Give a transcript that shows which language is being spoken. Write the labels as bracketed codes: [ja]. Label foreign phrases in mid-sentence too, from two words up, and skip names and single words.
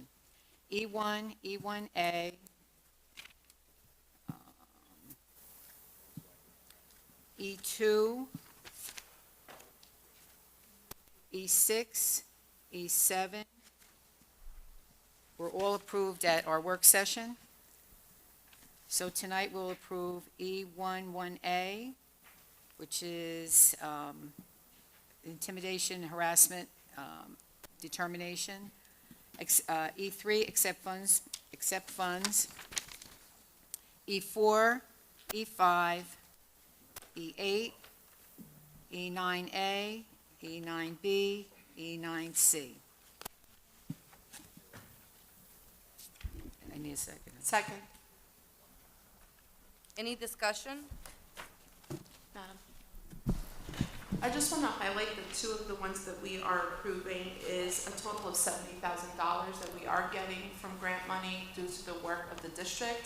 [en] E1, E1A, E2, E6, E7 were all approved at our work session. So tonight we'll approve E11A, which is intimidation, harassment, determination. E3, accept funds. E4, E5, E8, E9A, E9B, E9C. I need a second. Second. Any discussion? I just want to highlight that two of the ones that we are approving is a total of $70,000 that we are getting from grant money due to the work of the district.